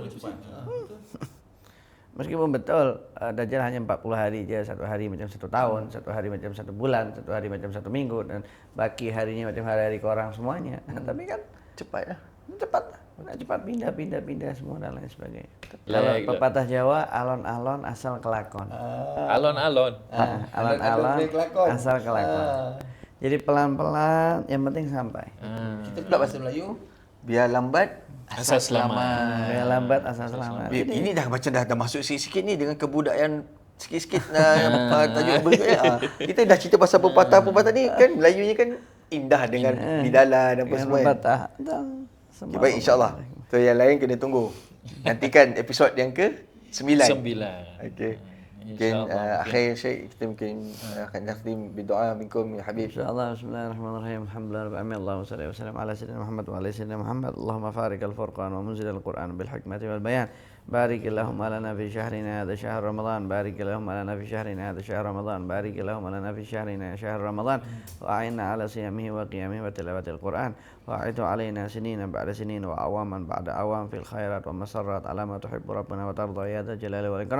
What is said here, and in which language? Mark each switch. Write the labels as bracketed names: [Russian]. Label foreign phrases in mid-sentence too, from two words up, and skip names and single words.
[Malay] Meskipun betul Dajjal hanya 40 hari je, satu hari macam 1 tahun, satu hari macam 1 bulan, satu hari macam 1 minggu, dan baki harinya macam hari-hari korang semuanya. Tapi kan cepat lah. Cepat lah. Nak cepat pindah semua dan lain sebagainya. Lah, Kalau lah. pepatah Jawa, [Javanese] alon-alon asal kelakon. Alon-alon. Alon-alon boleh kelakon. asal kelakon. [Malay] Jadi pelan-pelan, yang penting sampai. Kita pula bahasa Melayu, biar lambat Asal selamat. Biar lambat asal selamat. Ini dah macam dah masuk sikit-sikit ni dengan kebudayaan sikit-sikit tajuk berikutnya. Kita dah cerita pasal pepatah-pepatah ni kan Melayunya kan indah dengan bidalah dan apa semua. Kan? Pepatah. Okay, baik, insyaAllah. So yang lain kena tunggu. Nantikan episod yang ke-9. 9. Okey. Mungkin akhir Syekh kita mungkin akan nakhtim berdoa [Arabic] منكم يا حبيب. [Malay] Insyaallah. [Arabic] بسم الله الرحمن الرحيم. الحمد لله رب العالمين. اللهم صل وسلم على سيدنا محمد وعلى سيدنا محمد. اللهم فارق الفرقان ومنزل القرآن بالحكمة والبيان. بارك اللهم لنا في شهرنا هذا شهر رمضان بارك اللهم لنا في شهرنا هذا شهر رمضان بارك اللهم لنا في شهرنا شهر رمضان وأعنا على صيامه وقيامه وتلاوة القرآن وأعد علينا سنين بعد سنين وأعواما بعد أعوام في الخيرات والمسرات على ما تحب ربنا وترضى يا ذا الجلال والإكرام